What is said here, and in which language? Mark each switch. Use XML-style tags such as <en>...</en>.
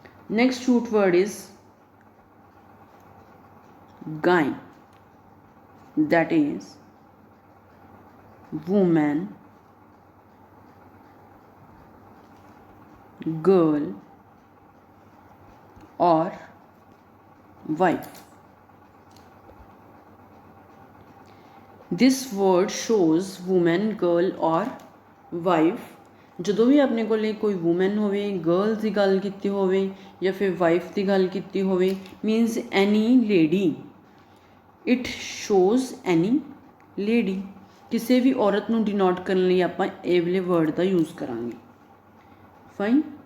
<en>Next root word is guy, that is woman, girl or wife. This word shows woman, girl or wife।</en> <pa>ਜਦੋਂ ਵੀ ਆਪਣੇ ਕੋਲੇ ਕੋਈ woman ਹੋਵੇ, girls ਦੀ ਗੱਲ ਕੀਤੀ ਹੋਵੇ ਜਾਂ ਫਿਰ ਵਾਈਫ ਦੀ ਗੱਲ ਕੀਤੀ ਹੋਵੇ,</pa> <en>Means any lady. It shows any lady।</en> <pa>ਕਿਸੇ ਵੀ ਔਰਤ ਨੂੰ ਡਿਨੋਟ ਕਰਨ ਲਈ ਆਪਾਂ ਇਹ ਵਾਲੇ ਵਰਡ ਦਾ ਯੂਜ਼ ਕਰਾਂਗੇ। ਫਾਈਨ।</pa>